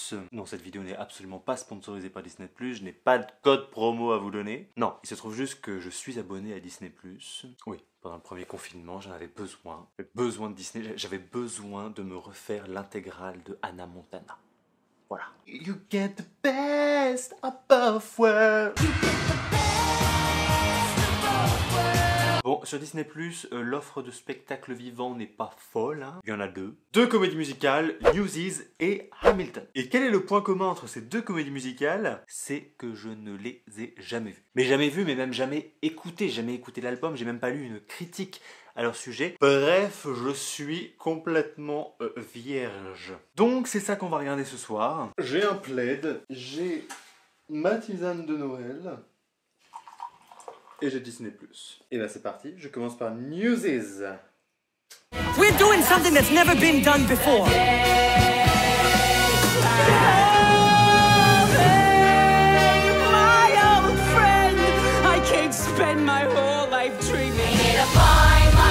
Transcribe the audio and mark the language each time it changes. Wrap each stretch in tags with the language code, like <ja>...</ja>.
<fr>Non, cette vidéo n'est absolument pas sponsorisée par Disney+, je n'ai pas de code promo à vous donner. Non, il se trouve juste que je suis abonné à Disney+. Oui, pendant le premier confinement, j'en avais besoin. J'avais besoin de Disney, j'avais besoin de me refaire l'intégrale de Hannah Montana. Voilà.</fr> <en>You get the best of both worlds.</en> <fr>Bon, sur Disney+, l'offre de spectacles vivants n'est pas folle, hein. Il y en a 2. 2 comédies musicales, Newsies et Hamilton. Et quel est le point commun entre ces 2 comédies musicales? C'est que je ne les ai jamais vues. Mais jamais vues, mais même jamais écoutées. Jamais écouté l'album, j'ai même pas lu une critique à leur sujet. Bref, je suis complètement vierge. Donc c'est ça qu'on va regarder ce soir. J'ai un plaid, j'ai ma tisane de Noël et j'ai Disney+. Et là c'est parti, je commence par Newsies.</fr> <en>We're doing something that's never been done before. My old friend, I can't spend my whole life dreaming.</en>